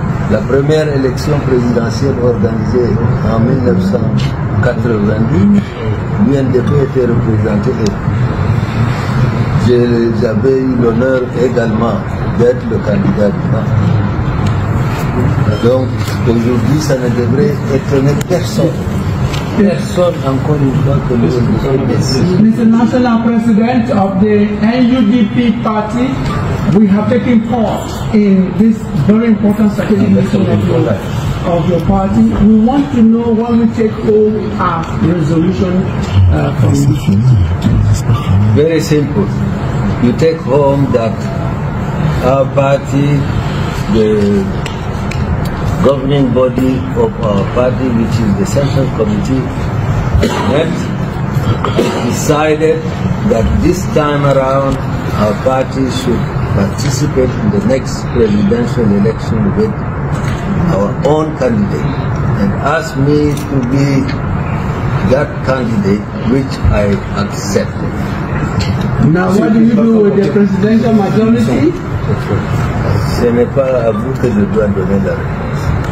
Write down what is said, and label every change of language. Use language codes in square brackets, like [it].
[fr] La première élection présidentielle organisée en 1990, l'UNDP était représentée j'avais eu l'honneur également d'être le candidat du parti. Donc aujourd'hui, ça ne devrait étonner personne. Personne, encore une fois, que nous sommes ici. [en] Mr. National President of the NUDP party, we have taken part in this very important security mission of your party. We want to know when we take home our resolution from you. Very simple. You take home that our party, the governing body of our party, which is the Central Committee, met, decided that this time around our party should participate in the next presidential election with our own candidate, and asked me to be that candidate, which I accepted. Now, what do you do with the presidential majority? [fr] Ce n'est pas à vous que je dois donner la réponse.